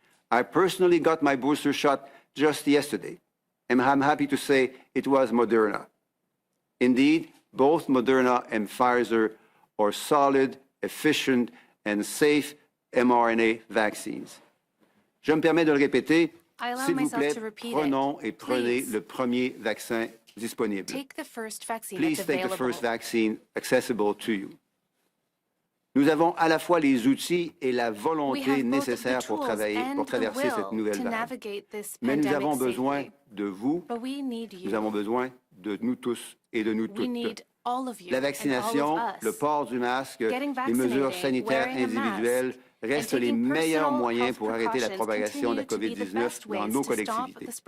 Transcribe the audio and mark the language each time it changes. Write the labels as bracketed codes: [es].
[en] I personally got my booster shot just yesterday, and I'm happy to say it was Moderna. Indeed, both Moderna and Pfizer are solid, efficient, and safe mRNA vaccines. [fr] Je me permets de le répéter. S'il vous plaît, prenons et prenez le premier vaccin disponible. [en] Please take the first vaccine accessible to you. [fr] Nous avons à la fois les outils et la volonté nécessaires pour traverser cette nouvelle vague. Mais nous avons besoin de vous, nous avons besoin de nous tous et de nous toutes. La vaccination, le port du masque, les mesures sanitaires individuelles restent les meilleurs moyens pour arrêter la propagation de la COVID-19 dans nos collectivités.